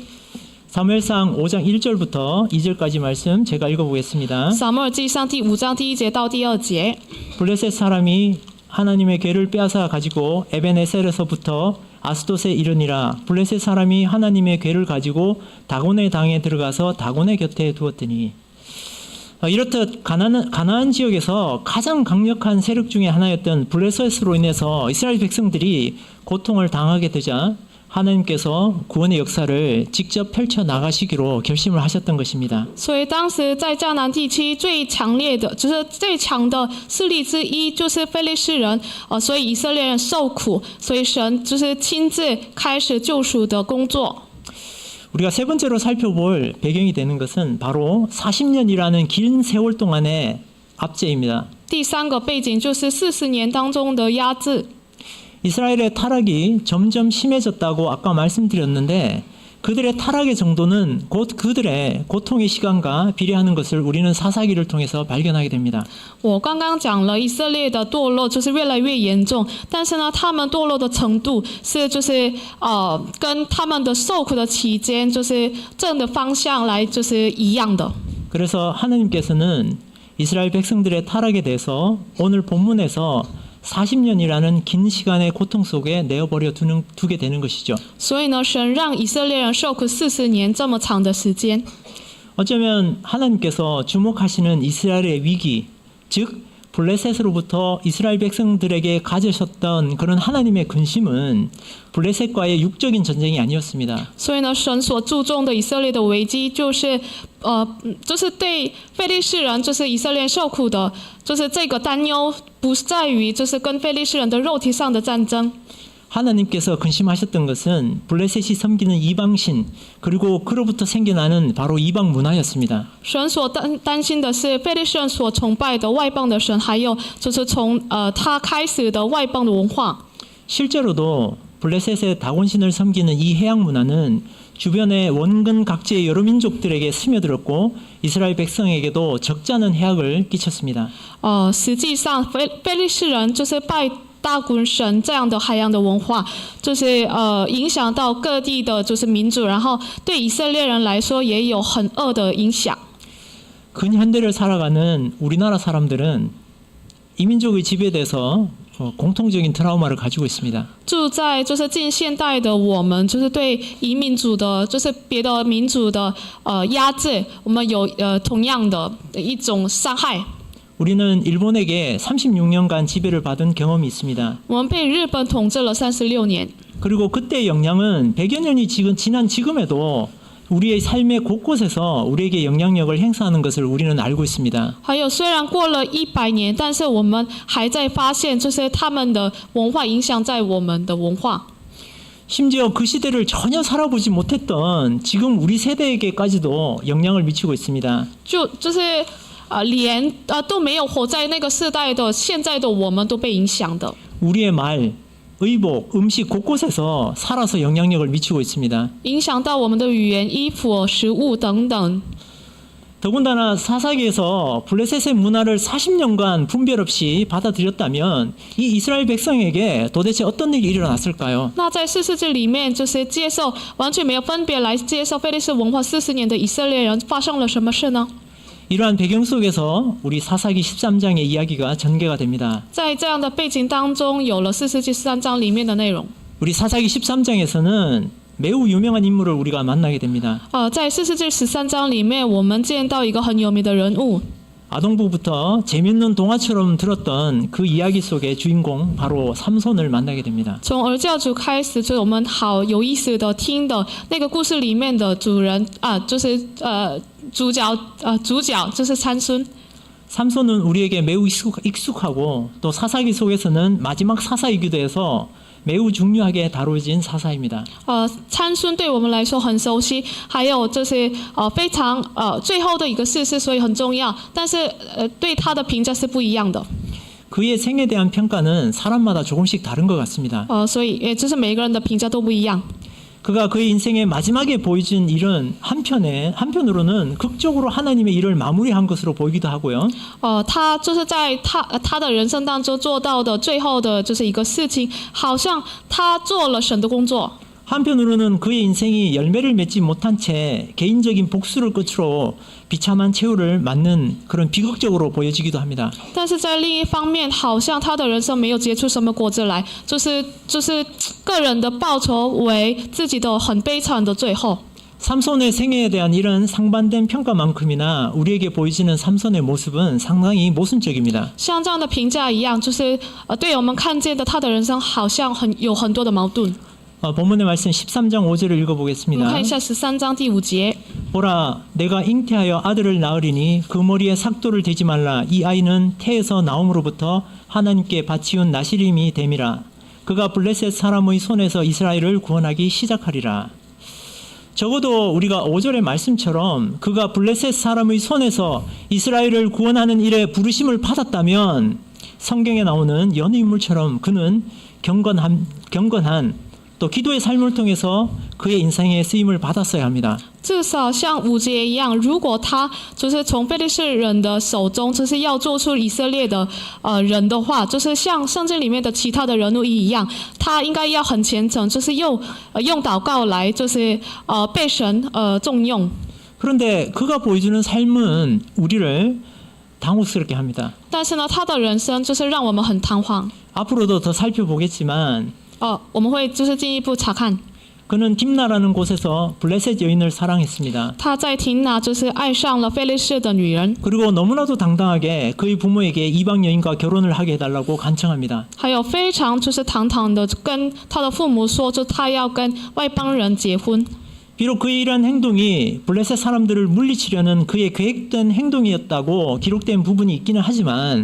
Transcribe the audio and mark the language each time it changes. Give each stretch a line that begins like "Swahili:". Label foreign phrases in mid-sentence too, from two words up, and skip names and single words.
Korean: 사무엘상 5장 1절부터 2절까지 말씀 제가 읽어보겠습니다.
Chinese: 撒母耳记上第5章第1节到第2节。
Korean: 블레셋 사람이 하나님의 괴를 빼앗아 가지고 에벤에셀에서부터 아스돗에 이르니라. 블레셋 사람이 하나님의 괴를 가지고 다곤의 당에 들어가서 다곤의 곁에 두었더니. 이렇듯 가나안 지역에서 가장 강력한 세력 중에 하나였던 블레셋으로 인해서 이스라엘 백성들이 고통을 당하게 되자 하나님께서 구원의 역사를 직접 펼쳐 나가시기로 결심을 하셨던 것입니다.
Chinese: 所以当时在迦南地区最强烈的，就是最强的势力之一，就是非利士人。所以以色列人受苦，所以神就是亲自开始救赎的工作。
Korean: 우리가 세 번째로 살펴볼 배경이 되는 것은 바로 40년이라는 긴 세월 동안의 압제입니다.
Chinese: 第3个背景就是40年当中的压制。
Korean: 이스라엘의 타락이 점점 심해졌다고 아까 말씀드렸는데 그들의 타락의 정도는 곧 그들의 고통의 시간과 비례하는 것을 우리는 사사기를 통해서 발견하게 됩니다.
Chinese: 我刚刚讲了以色列的堕落就是越来越严重，但是呢，他们堕落的程度是就是跟他们的受苦的期间就是正的方向来就是一样的。
Korean: 그래서 하나님께서는 이스라엘 백성들의 타락에 대해서 오늘 본문에서 40년이라는 긴 시간의 고통 속에 내어버려 두게 되는 것이죠.
Chinese: 所以呢，神让以色列人受苦40年这么长的时间。
Korean: 어쩌면 하나님께서 주목하시는 이스라엘의 위기, 즉 블레셋으로부터 이스라엘 백성들에게 가지셨던 그런 하나님의 근심은 블레셋과의 육적인 전쟁이 아니었습니다.
Chinese: 所以呢，神所注重的以色列的危机，就是对非利士人，就是以色列受苦的，就是这个担忧，不是在于就是跟非利士人的肉体上的战争。
Korean: 하나님께서 근심하셨던 것은 블레셋이 섬기는 이방신 그리고 그로부터 생겨나는 바로 이방 문화였습니다.
Chinese: 神所担心的是非利士人所崇拜的外邦的神，还有就是从他开始的外邦的文化。
Korean: 실제로도 블레셋의 다곤신을 섬기는 이 해양 문화는 주변의 원근 각지의 여러 민족들에게 스며들었고 이스라엘 백성에게도 적지 않은 해악을 끼쳤습니다.
Chinese: 实际上非利士人就是拜大滚神这样的海洋的文化，就是影响到各地的就是民族，然后对以色列人来说也有很恶的影响。
Korean: 근현대를 살아가는 우리나라 사람들은 이민족의 지배돼서 공통적인 트라우마를 가지고 있습니다.
Chinese: 住在就是近现代的我们，就是对移民族的，就是别的民族的压制，我们有同样的一种伤害。
Korean: 우리는 일본에게 36년간 지배를 받은 경험이 있습니다.
Chinese: 我们被日本统治了36年，
Korean: 그리고 그때의 영향은 100여 년이 지난 지금에도 우리의 삶의 곳곳에서 우리에게 영향력을 행사하는 것을 우리는 알고 있습니다.
Chinese: 还有虽然过了100年，但是我们还在发现，就是他们的文化影响在我们的文化。
Korean: 심지어 그 시대를 전혀 살아보지 못했던 지금 우리 세대에게까지도 영향을 미치고 있습니다.
Chinese: 就是连都没有活在那个世代的现在的我们都被影响的。
Korean: 우리의 말, 의복, 음식 곳곳에서 살아서 영향력을 미치고 있습니다.
Chinese: 影响到我们的语言、衣服、食物等等。
Korean: 더군다나 사사기에서 블레셋의 문화를 40년간 분별 없이 받아들였다면 이 이스라엘 백성에게 도대체 어떤 일이 일어났을까요?
Chinese: 那在四世纪里面，就是接受完全没有分别来接受非利士文化40年的以色列人，发生了什么事呢？
Korean: 이러한 배경 속에서 우리 사사기 13장의 이야기가 전개가 됩니다.
Chinese: 在这样的背景当中，有了四世纪13章里面的内容。
Korean: 우리 사사기 13장에서는 매우 유명한 인물을 우리가 만나게 됩니다.
Chinese: 在四世纪13章里面，我们见到一个很有名的人物。
Korean: 아동부부터 재밌는 동화처럼 들었던 그 이야기 속의 주인공 바로 삼손을 만나게 됩니다.
Chinese: 从儿教主开始，就是我们好有意思的听的那个故事里面的主人就是主角就是参孙。
Korean: 삼손은 우리에게 매우 익숙하고 또 사사기 속에서는 마지막 사사이기도 해서 매우 중요하게 다뤄진 사사입니다.
Chinese: 参孙对我们来说很熟悉，还有就是非常最后的一个事实，所以很重要。但是对他的评价是不一样的。
Korean: 그의 생에 대한 평가는 사람마다 조금씩 다른 것 같습니다.
Chinese: 所以也就是每个人的评价都不一样。
Korean: 그가 그의 인생의 마지막에 보여준 일은 한편으로는 극적으로 하나님의 일을 마무리한 것으로 보이기도 하고요.
Chinese: 他就是在他的人生当中做到的最后的就是一个事情，好像他做了神的工作。
Korean: 한편으로는 그의 인생이 열매를 맺지 못한 채 개인적인 복수를 끝으로 비참한 최후를 맞는 그런 비극적으로 보여지기도 합니다.
Chinese: 但是在另一方面，好像他的人生没有结出什么果子来，就是个人的报酬为自己的很悲惨的最后。
Korean: 삼손의 생애에 대한 이런 상반된 평가만큼이나 우리에게 보여지는 삼손의 모습은 상당히 모순적입니다.
Chinese: 像这样的评价一样，就是对我们看见的他的人生好像有很多的矛盾。
Korean: 본문의 말씀 13장 5절을
Chinese: 我们
Korean: 읽어보겠습니다.
Chinese: 看一下13章第5节。
Korean: 보라 내가 잉태하여 아들을 낳으리니 그 머리에 삭도를 대지 말라. 이 아이는 태에서 나옴으로부터 하나님께 바치운 나시림이 됨이라. 그가 블레셋 사람의 손에서 이스라엘을 구원하기 시작하리라. 적어도 우리가 5절의 말씀처럼 그가 블레셋 사람의 손에서 이스라엘을 구원하는 일에 부르심을 받았다면 성경에 나오는 여느 인물처럼 그는 경건한 또 기도의 삶을 통해서 그의 인생에 쓰임을 받았어야 합니다.
Chinese: 至少像5节一样，如果他就是从非利士人的手中，就是要做出以色列的人的话，就是像圣经里面的其他的人物一样，他应该要很虔诚，就是用祷告来，就是被神重用。
Korean: 그런데 그가 보여주는 삶은 우리를 당혹스럽게 합니다.
Chinese: 但是呢，他的人生就是让我们很彷徨。
Korean: 앞으로도 더 살펴보겠지만
Chinese: 我们会就是进一步查看。
Korean: 그는 딥나라는 곳에서 블레셋 여인을 사랑했습니다.
Chinese: 他在廷拿就是爱上了非利士的女人，
Korean: 그리고 너무나도 당당하게 그의 부모에게 이방 여인과 결혼을 하게 해달라고 간청합니다.
Chinese: 还有非常就是堂堂的跟他的父母说，就他要跟外邦人结婚。
Korean: 비록 그의 이러한 행동이 블레셋 사람들을 물리치려는 그의 계획된 행동이었다고 기록된 부분이 있기는 하지만